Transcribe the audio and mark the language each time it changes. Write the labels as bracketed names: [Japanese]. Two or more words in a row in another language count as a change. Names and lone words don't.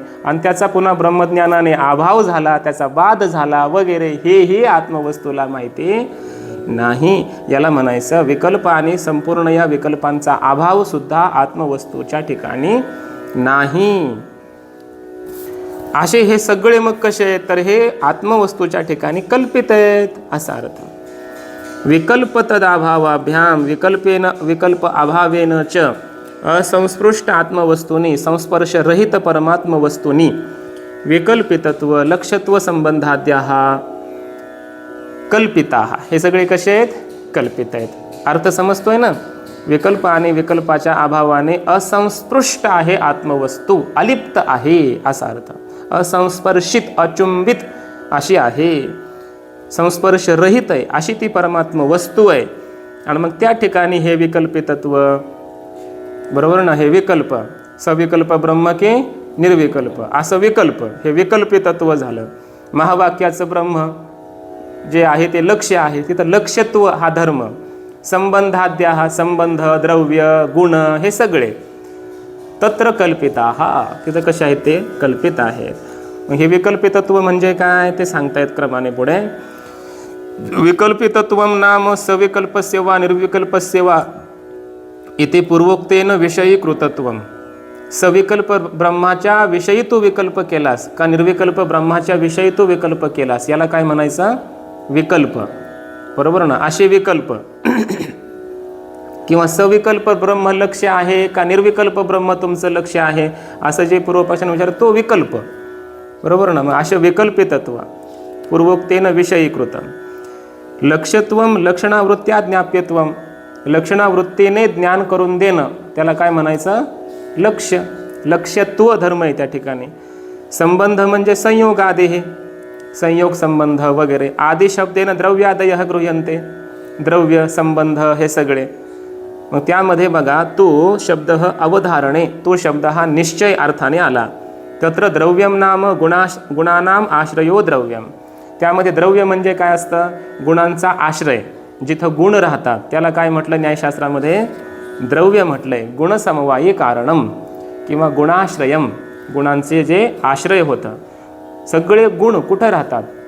[Marathi] आणि त्याचा पुन्हा ब्रह्मज्ञानाने अभाव झाला, त्याचा बाध झाला वगैरे हेही आत्मवस्तूला माहिती नाही. याला म्हणायचं विकल्प आणि संपूर्ण या विकल्पांचा अभाव सुद्धा आत्मवस्तूच्या ठिकाणी नाही. असे हे सगळे मग कसे आहेत? तर हे आत्मवस्तूच्या ठिकाणी कल्पित आहेत असा अर्थ. [Sanskrit] विकल्प तदाभावाभ्याम विकल्पेन विकल्प अभावेन च असंस्पृष्ट आत्मवस्तूनी संस्पर्श रहित परमात्म वस्तूनी विकल्पितत्व लक्ष्यत्व संबंधाद्याः कल्पिताः. [Marathi] हे सगळे कसे आहेत? कल्पित आहेत. अर्थ समजतोय ना? विकल्प आणि विकल्पाच्या अभावाने असंस्पृष्ट आहे आत्मवस्तू, अलिप्त आहे असा अर्थ. असंस्पर्शित अचुंबित अशी आहे, संस्पर्श रहित आहे अशी ती परमात्म वस्तू आहे. आणि मग त्या ठिकाणी हे विकल्पितत्व, बरोबर ना? हे विकल्प सविकल्प ब्रह्म की निर्विकल्प असं विकल्प, हे विकल्पितत्व झालं. महावाक्याचं ब्रह्म जे आहे ते लक्ष्य आहे, तिथं लक्ष्यत्व हा धर्म, संबंधाद्या हा संबंध, द्रव्य, गुण हे सगळे [Sanskrit] तत्र कल्पिता [Marathi] हा तिथं कसे आहेत? ते कल्पित आहेत. हे विकल्पितत्व म्हणजे काय ते सांगतायत क्रमाने पुढे. [Sanskrit] विकल्पितत्व नाम सविकल्पस्य वा निर्विकल्पस्य वा इति पूर्वोक्तेन विषयीकृतत्व. [Marathi] सविकल्प ब्रह्माच्या विषयी तू विकल्प केलास का निर्विकल्प ब्रह्माच्या विषयी तू विकल्प केलास, याला काय म्हणायचं? विकल्प. बरोबर ना? असे विकल्प किंवा सविकल्प ब्रह्म लक्ष्य आहे का निर्विकल्प ब्रह्म तुमचं लक्ष्य आहे असं जे पूर्वपक्षाने विचार तो विकल्प. बरोबर ना? मग असे विकल्पितत्व [Sanskrit] पूर्वोक्तेन विषयीकृतम. लक्ष्यत्वम लक्षणावृत्त्या ज्ञाप्यत्वम, [Marathi] लक्षणावृत्तीने ज्ञान करून देणं त्याला काय म्हणायचं? लक्ष्य. लक्ष्यत्व धर्म आहे त्या ठिकाणी. संबंध म्हणजे संयोग आदेह, संयोग संबंध वगैरे. [Sanskrit] आदि शब्देन द्रव्यादयः गृह्यन्ते, [Marathi] द्रव्य संबंध हे सगळे. मग त्यामध्ये बघा तो शब्द अवधारणे, तो शब्द हा निश्चय अर्थाने आला. [Sanskrit] तत्र द्रव्यम नाम गुणानाम आश्रयो द्रव्यम. [Marathi] त्यामध्ये द्रव्य म्हणजे काय असतं? गुणांचा आश्रय. जिथं गुण राहतात त्याला काय म्हटलं न्यायशास्त्रामध्ये? द्रव्य म्हटलंय. [Sanskrit] गुणसमवायी कारणम [Marathi] किंवा गुणाश्रयम, गुणांचे जे आश्रय होतं. सगळे गुण कुठं राहतात?